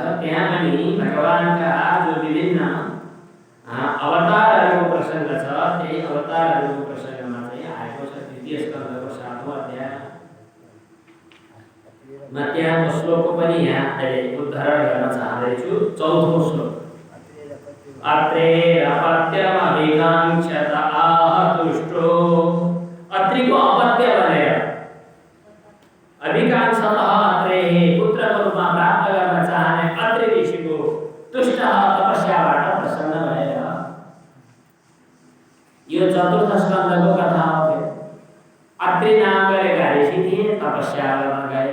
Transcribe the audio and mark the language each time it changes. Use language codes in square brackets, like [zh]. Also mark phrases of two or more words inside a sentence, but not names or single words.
[ne] त्यहाँ पनि भगवानका जो विभिन्न अवतारहरूको प्रसङ्ग छ, त्यही अवतारहरूको प्रसङ्गमा चाहिँ आएको छ। द्वितीय स्कन्धको 7औं अध्याय म त्यहाँको श्लोकको पनि यहाँ अहिले उद्धरण गर्न चाहदैछु। 4औं श्लोक। [sa] अत्रेरपत्यमभिकाङ्क्षत आह तुष्टो, [ne] अत्रिको अपत्य भनेर [sa] अभिकाङ्क्षतः अत्रेः [ne] पुत्रको रूपमा प्राप्त गर्न चाहने अत्रि ऋषिको तुष्ट तपस्याबाट प्रसन्न भएर यो 4th स्कन्धको कथा हो। अत्रि नाम गरेका ऋषि थिए, तपस्या गर्न गए।